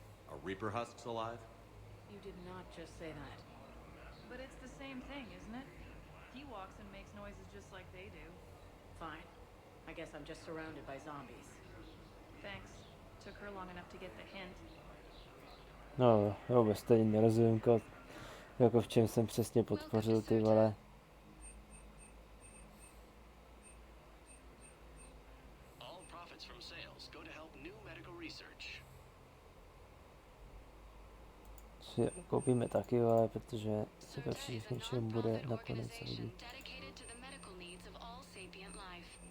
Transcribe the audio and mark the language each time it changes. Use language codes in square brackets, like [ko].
[en] Are Reaper husks alive? You did not just say that. But it's the same thing, isn't it? He walks and makes noises just like they do. Fine. I guess I'm just surrounded by zombies. Thanks. Took her long enough to get the hint. [cs] No, vůbec stejně nerozumím, jako v čem jsem přesně podpořil, ty vole. [en] All profits from sales go to help new medical research. [cs] Si koupíme taky, vole, protože se to všichni něčem bude nakonec hodit. [en] Dedicated to the medical needs of all sapient life.